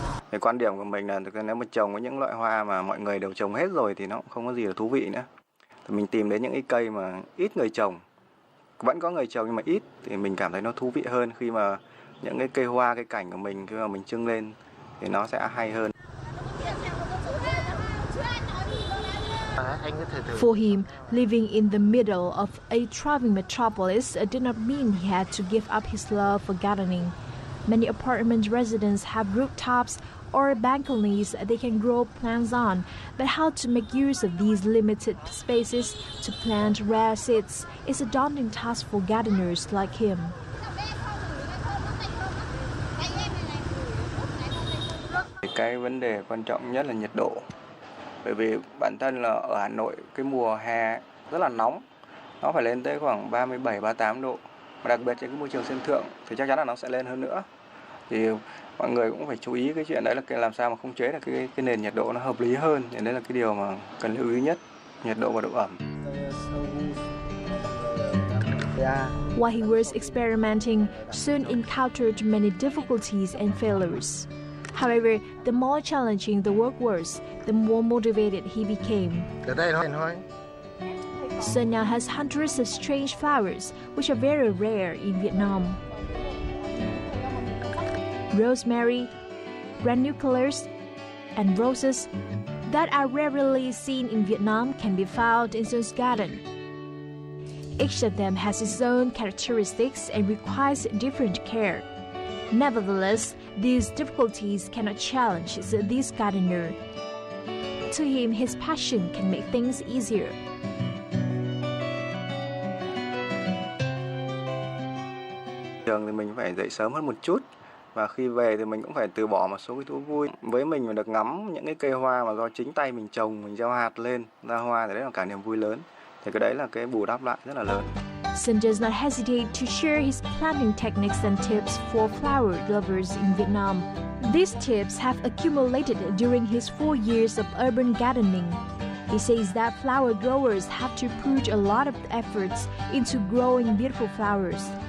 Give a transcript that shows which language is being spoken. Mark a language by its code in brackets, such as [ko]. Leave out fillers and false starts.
[vi] Cái quan điểm của mình là nếu mà trồng với những loại hoa mà mọi người đều trồng hết rồi thì nó cũng không có gì là thú vị nữa. Thì mình tìm đến những cái cây mà ít người trồng, vẫn có người trồng nhưng mà ít, thì mình cảm thấy nó thú vị hơn khi mà những cái cây hoa, cái cảnh của mình khi mà mình trưng lên thì nó sẽ hay hơn. [en] For him, living in the middle of a thriving metropolis did not mean he had to give up his love for gardening. Many apartment residents have rooftops or balconies they can grow plants on, but how to make use of these limited spaces to plant rare seeds is a daunting task for gardeners like him. [vi] Cái vấn đề quan trọng nhất là nhiệt độ. Bởi vì bản thân là ở Hà Nội cái mùa hè rất là nóng, nó phải lên tới khoảng 37-38 độ. Và đặc biệt trên cái môi trường sân thượng thì chắc chắn là nó sẽ lên hơn nữa. Thì mọi người cũng phải chú ý cái chuyện đấy là làm sao mà khống chế được cái nền nhiệt độ nó hợp lý hơn. Thì đấy là cái điều mà cần lưu ý nhất, nhiệt độ và độ ẩm. [en] While he was experimenting, Sun encountered many difficulties and failures. However, the more challenging the work was, the more motivated he became. Sun now has hundreds of strange flowers, which are very rare in Vietnam. Rosemary, ranunculus, and roses that are rarely seen in Vietnam can be found in Sun's garden. Each of them has its own characteristics and requires different care. Nevertheless, these difficulties cannot challenge this gardener. To him, his passion can make things easier. [vi] Thường thì mình phải dậy sớm hơn một chút. Và khi về thì mình cũng phải từ bỏ một số cái thú vui. Với mình mà được ngắm những cái cây hoa mà do chính tay mình trồng, mình gieo hạt lên ra hoa thì đấy là cả niềm vui lớn. Thì cái đấy là cái bù đắp lại rất là lớn. [en] Sun does not hesitate to share his planting techniques and tips for flower lovers in Vietnam. These tips have accumulated during his 4 years of urban gardening. He says that flower growers have to put a lot of efforts into growing beautiful flowers.